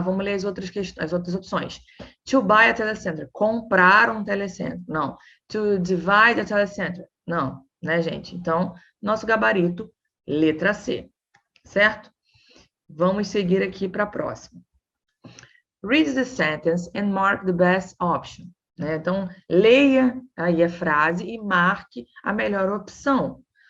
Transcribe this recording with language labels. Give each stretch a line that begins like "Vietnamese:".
Portuguese: Vamos ler as outras opções.
English: To buy a telecenter.
Portuguese: Comprar um telecentro. Não.
English: To divide a telecenter.
Portuguese: Não, né, gente? Então, nosso gabarito, letra C, certo? Vamos seguir aqui para a próxima.
English: Read the sentence and mark the best option.
Portuguese: Né? Então, leia aí a frase e marque a melhor opção.